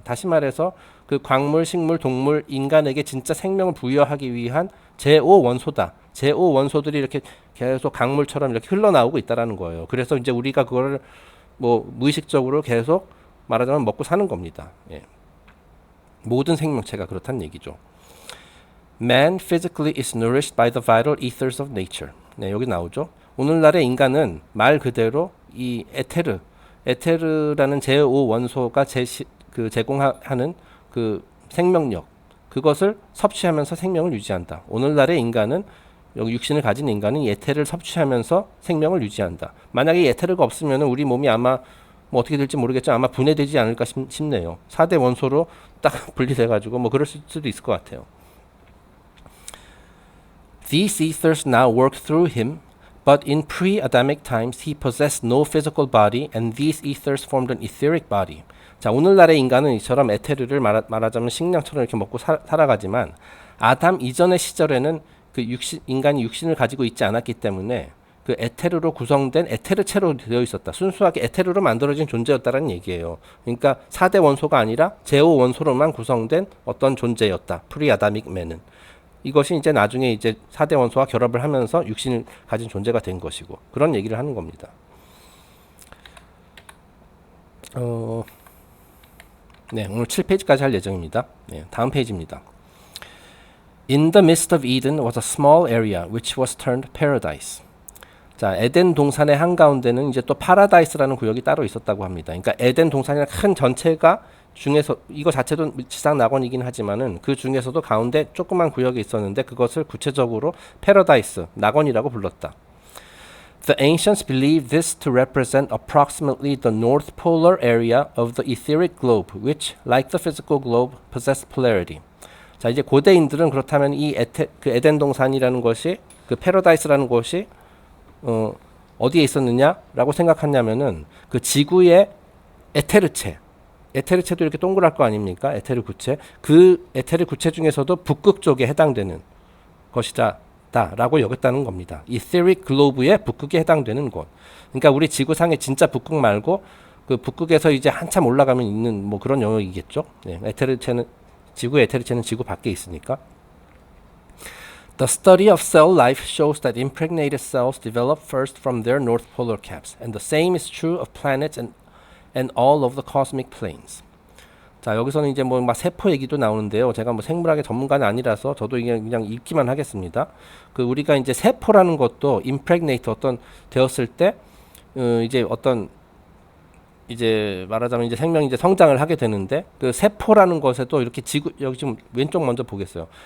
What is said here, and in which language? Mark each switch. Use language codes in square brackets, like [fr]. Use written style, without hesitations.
[ko] 다시 말해서 그 광물, 식물, 동물, 인간에게 진짜 생명을 부여하기 위한 제5원소다. 제5원소들이 이렇게 계속 강물처럼 이렇게 흘러나오고 있다라는 거예요. 그래서 이제 우리가 그거를 뭐 무의식적으로 계속 말하자면 먹고 사는 겁니다. 예. 모든 생명체가 그렇다는 얘기죠. [en] Man physically is nourished by the vital ethers of nature. [ko] 네, 여기 나오죠. 오늘날의 인간은 말 그대로 이 에테르라는 제5원소가 제공하는 그 생명력, 그것을 섭취하면서 생명을 유지한다. 오늘날의 인간은 여기 육신을 가진 인간은 이 에테르를 섭취하면서 생명을 유지한다. 만약에 이 에테르가 없으면 우리 몸이 아마 뭐 어떻게 될지 모르겠지만 아마 분해되지 않을까 싶네요. 4대 원소로 딱 분리돼가지고 뭐 그럴 수도 있을 것 같아요. [en] These ethers now work through him, but in pre-Adamic times he possessed no physical body, and these ethers formed an etheric body. [ko] 자, 오늘날의 인간은 이처럼 에테르를 말하자면 식량처럼 이렇게 먹고 살아가지만 아담 이전의 시절에는 그 인간이 육신을 가지고 있지 않았기 때문에 그 에테르로 구성된 에테르체로 되어 있었다. 순수하게 에테르로 만들어진 존재였다라는 얘기예요. 그러니까 4대 원소가 아니라 제5원소로만 구성된 어떤 존재였다. 프리아다믹 맨은. 이것이 이제 나중에 이제 4대 원소와 결합을 하면서 육신을 가진 존재가 된 것이고 그런 얘기를 하는 겁니다. 네, 오늘 7페이지까지 할 예정입니다. 네, 다음 페이지입니다. [en] In the midst of Eden was a small area which was turned paradise. [ko] 자, 에덴 동산의 한가운데는 이제 또 파라다이스라는 구역이 따로 있었다고 합니다. 그러니까 에덴 동산이라는 큰 전체가 중에서 이거 자체도 지상 낙원이긴 하지만은 그 중에서도 가운데 조그만 구역이 있었는데 그것을 구체적으로 패러다이스, 낙원이라고 불렀다. [en] The ancients believed this to represent approximately the north polar area of the etheric globe, which, like the physical globe, possessed polarity. [ko] 자, 이제 고대인들은 그렇다면 이 그 에덴 동산이라는 것이 그 패러다이스라는 곳이 어디에 있었느냐라고 생각하냐면은 그 지구의 에테르체도 이렇게 동그랄 거 아닙니까? 에테르 구체. 그 에테르 구체 중에서도 북극 쪽에 해당되는 것이다. 다라고 여겼다는 겁니다. [en] etheric globe [ko] 의 북극에 해당되는 곳. 그러니까 우리 지구상의 진짜 북극 말고 그 북극에서 이제 한참 올라가면 있는 뭐 그런 영역이겠죠. 네, 에테르체는 지구의 에테르체는 지구 밖에 있으니까. [en] The study of cell life shows that impregnated cells develop first from their north polar caps, and the same is true of planets and all of the cosmic planes. [ko] 자, 여기서는 이제 뭐 막 세포 얘기도 나오는데요. 제가 뭐 생물학의 전문가는 아니라서 저도 이게 그냥 읽기만 하겠습니다. 그 우리가 이제 세포라는 것도 impregnate 어떤 되었을 때 이제 어떤 이제 말하자면 이제 생명이 이제 성장을 하게 되는데 그 세포라는 것에도 이렇게 지구 여기 지금 왼쪽 먼저 보겠어요.